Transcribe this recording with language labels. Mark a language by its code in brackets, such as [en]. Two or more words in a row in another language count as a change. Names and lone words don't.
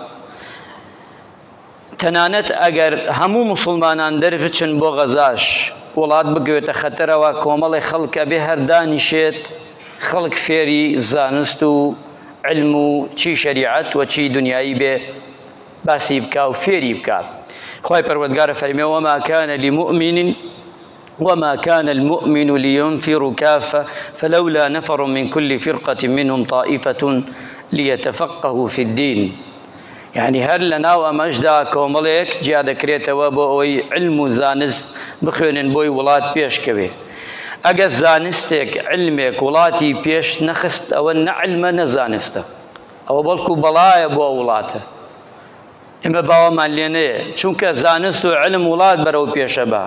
[ckb] تەنانەت ئەگەر هەموو موسڵمانان دەربچن بۆ غەزاش وڵات بگوێتە خەتەرەوە، کۆمەڵی خەڵک ئەبێ هەر دانیشێت خەڵک فێری زانست و علم و چی شریعت و چی دنیایی بێ باسی بکا و فێری بکات. خوای پەروەردگارە فەرمێ [ar] وما كان لمؤمن وما كان المؤمن لينفر كافة فلولا نفر من كل فرقة منهم طائفة ليتفقهوا في الدين. [ckb] يعني هەر لەناو ئەمەشدا کۆمەڵێک جیا دەکرێتەوە بۆ ئەوەی علم و زانست بخوێنن بۆی وڵات پێشکەوێ. ئەگەر زانستێک علمێک وڵاتی پێش نەخست ئەوە نە علمە نە زانستە، ئەوە بەڵکو بەڵایە بۆ وڵاتە. ئێمە باوەمان لێ نەیە، چونکە زانست و علم وڵات بەرەو پێشە بە.